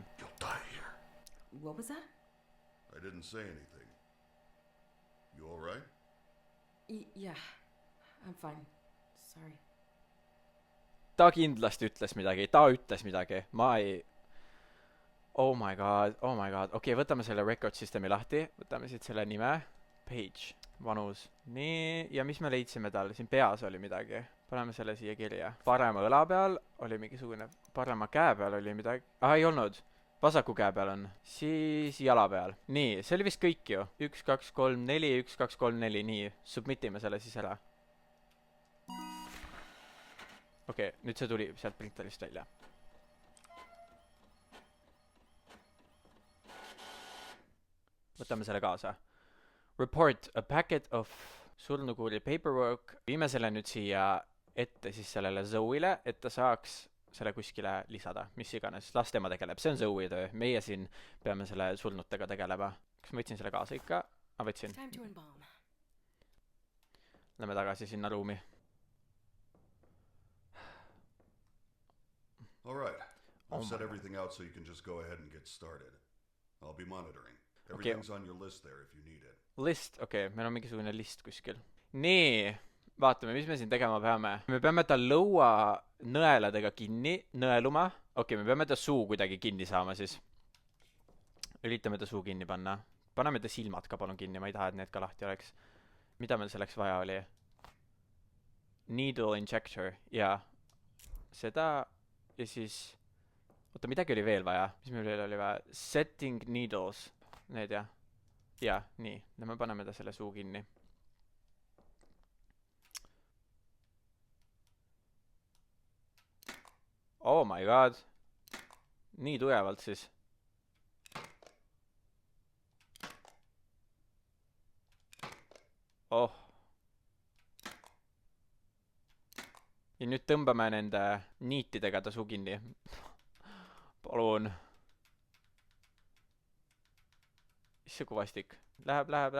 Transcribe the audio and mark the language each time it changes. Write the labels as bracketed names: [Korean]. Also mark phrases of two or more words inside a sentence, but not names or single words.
[English] You'll die here. What was that? I didn't say anything. You all right? Yeah, I'm fine. Sorry. [Estonian] Ta kindlasti ütles midagi. Ma ei... [English] Oh my god. [Estonian] Okei, võtame selle [English] record systemi [Estonian] lahti. Võtame siit selle nime. Page. Vanus. Nii, ja mis me leidsime tal? Siin peas oli midagi. Paneme selle siia kirja. Parema õla peal oli mingisugune... Parema käe peal oli midagi... ei olnud. Vasaku käe peal on. Siis jala peal. Nii, see oli vist kõik ju. 1, 2, 3, 4, 1, 2, 3, 4. Nii, submitime selle siis ära. Okei, nüüd see tuli sealt printerist välja. Võtame selle kaasa. [English] Report a packet of surnukuuri paperwork. [Estonian] Viime selle nüüd siia ette siis sellele Zoe'ile, et ta saaks selle kuskile lisada, mis iganes. Las tema tegeleb. See on Zoe töö. Meie siin peame selle surnutega tegelema. Kas ma võtsin selle kaasa ikka? Võtsin. Lähme tagasi sinna ruumi. [English] All right. I've set everything out so you can just go ahead and get started. I'll be monitoring. Everything's on your list there if you need it. List, [Estonian] okei, meil on mingisugune list kuskil. Nii, vaatame, mis me siin tegema peame. Me peame ta lõua nõeladega kinni, nõeluma. Okei, me peame ta suu kuidagi kinni saama siis. Üritame ta suu kinni panna. Paneme ta silmad ka palun kinni, ma ei taha, et need ka lahti oleks. Mida meil selleks vaja oli? [English] Needle injector, jaa. [Estonian] Seda ja siis... Oota, midagi oli veel vaja. Mis meil veel oli vaja? [English] Setting needles. [Estonian] Need jah. Jaa, nii. Me paneme ta selle suu kinni. [English] Oh my god. [Estonian] Nii tugevalt siis. Oh. Ja nüüd tõmbame nende niitidega ta suu kinni. Palun. Isse kuvastik. Läheb.